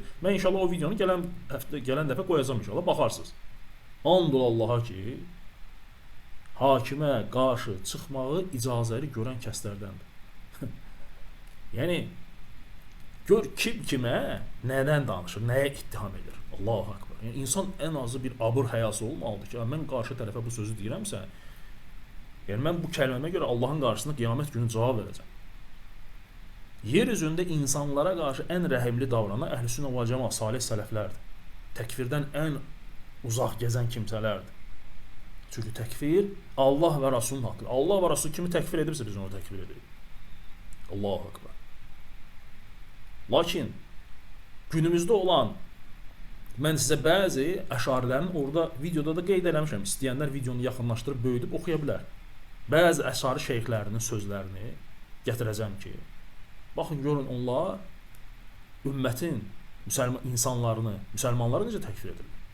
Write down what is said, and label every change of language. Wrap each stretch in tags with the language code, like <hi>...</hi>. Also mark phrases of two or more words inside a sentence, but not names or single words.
<az>Mən inşallah o videonu gələn dəfə qoyacağam inşallah, baxarsınız. And ol Allaha ki, hakimə qarşı çıxmağı icazəli görən kəslərdəndir. Yəni gör kim kimə nədən danışır, nəyə ittiham edir.</az> <ar>الله أكبر.</ar> <az>Yəni insan ən azı bir abır həyası olmalıdır ki, mən qarşı tərəfə bu sözü deyirəmsə, yəni mən bu kəlməmə görə Allahın qarşısında qiyamət günü cavab verəcəm. Yer üzündə insanlara qarşı ən rəhimli davranan əhl-i-sünnə və cəmaət salih sələflərdir. Təkfirdən ən uzaq gəzən kimsələrdir. Çünki təkfir Allah və Rasulun haqqıdır. Allah və Rasul kimi təkfir edirsə biz onu təkfir edirik.</az> <ar>الله أكبر.</ar> <az>Lakin günümüzdə olan, mən sizə bəzi əşarilərin orada videoda da qeyd eləmişəm. İstəyənlər videonu yaxınlaşdırıb böyüdüb oxuya bilər. Bəzi əşari şeyxlərinin sözlərini gətirəcəm ki, baxın görün onlar ümmətin müsəlmanları necə təkfir edirlər.</az>